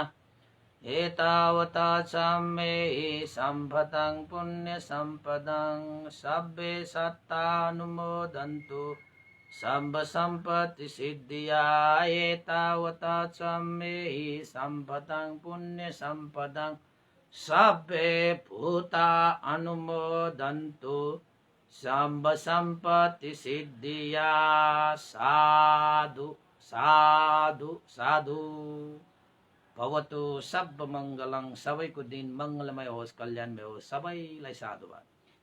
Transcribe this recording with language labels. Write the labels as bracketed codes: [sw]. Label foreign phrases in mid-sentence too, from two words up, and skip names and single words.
[pi] एतावता सम्मे सम्पदं पुण्यसम्पदं सब्बे सत्तानुमोदन्तु सम्पत्तिसिद्धिया एतावता सम्मे सम्पदं पुण्यसम्पदं सब्बे भूता अनुमोदन्तु सम्पत्तिसिद्धिया साधु साधु साधु भवतु सब मङ्गलं [ne] सबैको दिन मङ्गलमय होस् कल्याणमय होस् सबैलाई साधुवाद।